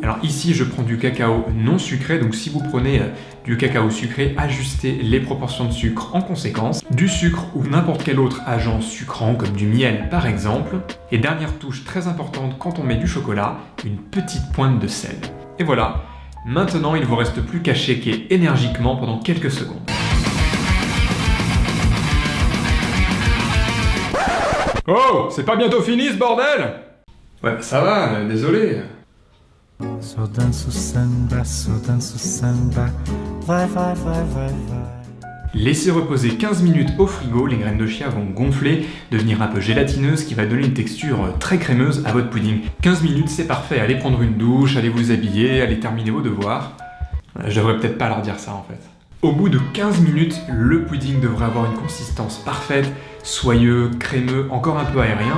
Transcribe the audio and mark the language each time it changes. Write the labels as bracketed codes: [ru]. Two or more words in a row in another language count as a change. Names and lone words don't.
[fr] Alors ici je prends du cacao non sucré, donc si vous prenez du cacao sucré, ajustez les proportions de sucre en conséquence, du sucre ou n'importe quel autre agent sucrant comme du miel par exemple, et dernière touche très importante quand on met du chocolat, une petite pointe de sel. Et voilà, maintenant il ne vous reste plus qu'à shaker énergiquement pendant quelques secondes. Oh, c'est pas bientôt fini ce bordel ? Ouais, ça va, désolé. [pt] Só danço samba, vai, vai, vai, vai, vai. [fr] Laissez reposer 15 minutes au frigo, les graines de chia vont gonfler, devenir un peu gélatineuses, ce qui va donner une texture très crémeuse à votre pudding. 15 minutes, c'est parfait, allez prendre une douche, allez vous habiller, allez terminer vos devoirs. Je devrais peut-être pas leur dire ça en fait. Au bout de 15 minutes, le pudding devrait avoir une consistance parfaite, soyeux, crémeux, encore un peu aérien.